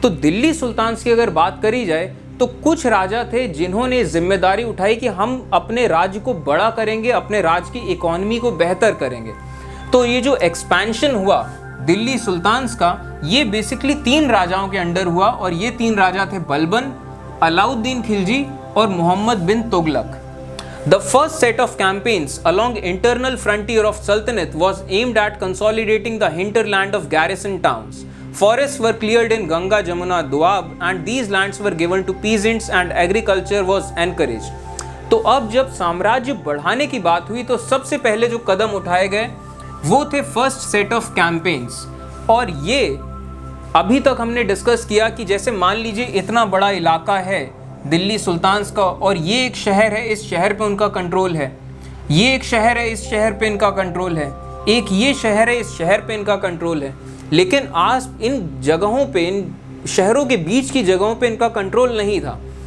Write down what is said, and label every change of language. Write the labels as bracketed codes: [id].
[hi] तो दिल्ली सुल्तान्स की अगर बात करी जाए तो कुछ राजा थे जिन्होंने जिम्मेदारी उठाई कि हम अपने राज्य को बड़ा करेंगे, अपने राज्य की इकोनॉमी को बेहतर करेंगे। तो ये जो एक्सपेंशन हुआ दिल्ली सुल्तान्स का, ये बेसिकली 3 राजाओं के अंडर हुआ, और ये 3 राजा थे बलबन, अलाउद्दीन खिलजी और मोहम्मद बिन Tughlaq. [en] The first set of campaigns along internal frontier of Sultanate was aimed at consolidating the hinterland of garrison towns. Forests were cleared in Ganga, Jamuna, Doab and these lands were given to peasants and agriculture was encouraged. [hi] तो अब जब साम्राज्य बढ़ाने की बात हुई तो सबसे पहले जो कदम उठाए गए वो थे [en] First set of campaigns. [hi] और ये अभी तक हमने डिस्कस किया कि जैसे मान लीजिए इतना बड़ा इलाका है दिल्ली सुल्तान्स का, और ये एक शहर है, इस शहर पे उनका कंट्रोल है, ये एक शहर है, इस शहर पे इनका कंट्रोल है, एक ये शहर है, इस शहर पे इनका कंट्रोल है, लेकिन आज इन जगहों पे, इन शहरों के बीच की जगहों पे इनका कंट्रोल नहीं था।